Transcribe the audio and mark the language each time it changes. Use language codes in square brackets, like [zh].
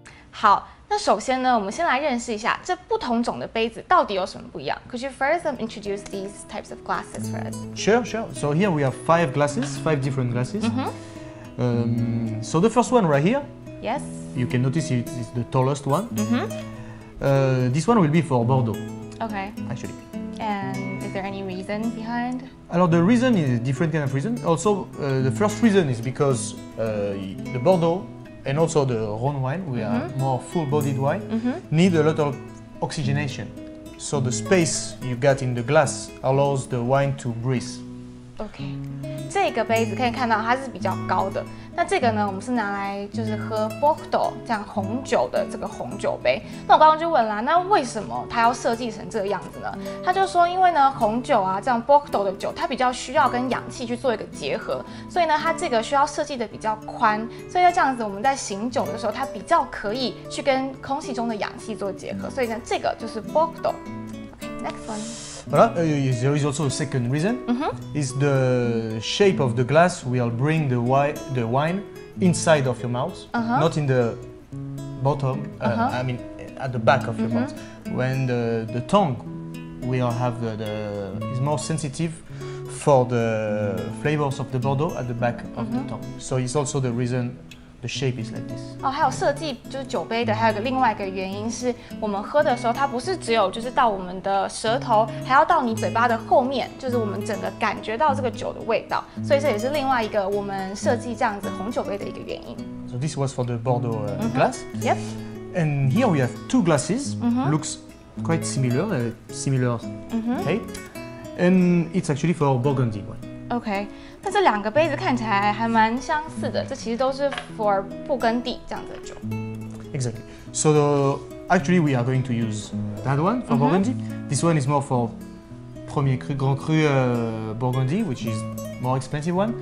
[zh] 好。那首先呢，我们先来认识一下这不同种的杯子到底有什么不一样。 [en] Could you first introduce these types of glasses for us? Sure. So here we have 5 different glasses. So the first one right here. Yes. You can notice it's the tallest one. This one will be for Bordeaux. Okay. Actually. And is there any reason behind? Alors the reason is a different kind of reason. Also, the first reason is because the Bordeaux and also the Rhone wine, we are more full-bodied wine, need a lot of oxygenation. So the space you got in the glass allows the wine to breathe. [zh] OK， 这个杯子可以看到它是比较高的。那这个呢，我们是拿来就是喝 Bordeaux 这样红酒的这个红酒杯。那我刚刚就问啦，那为什么它要设计成这个样子呢？他就说，因为呢红酒啊这样 Bordeaux 的酒，它比较需要跟氧气去做一个结合，所以呢它这个需要设计的比较宽，所以这样子我们在醒酒的时候，它比较可以去跟空气中的氧气做结合，所以呢这个就是 Bordeaux。OK， [en] next one. Voilà, there is also a second reason. Is the shape of the glass will bring the wine inside of your mouth, not in the bottom. I mean, at the back of your mouth. When the tongue will have is more sensitive for the flavors of the Bordeaux at the back of the tongue. So it's also the reason the shape is like this. [zh] 哦，还有设计就是酒杯的，还有另外一个原因是我们喝的时候，它不是只有就是到我们的舌头，还要到你嘴巴的后面，就是我们整个感觉到这个酒的味道，所以这也是另外一个我们设计这样子红酒杯的一个原因。 [en] So this was for the Bordeaux glass. Yep. And here we have 2 glasses. Looks quite similar, similar shape. And it's actually for Burgundy wine. [zh] OK， 那这两个杯子看起来还蛮相似的，这其实都是 for 布根地这样子的酒。 [en] Exactly. So actually we are going to use that one for Burgundy. This one is more for Premier Cru, Grand Cru Burgundy, which is more expensive one.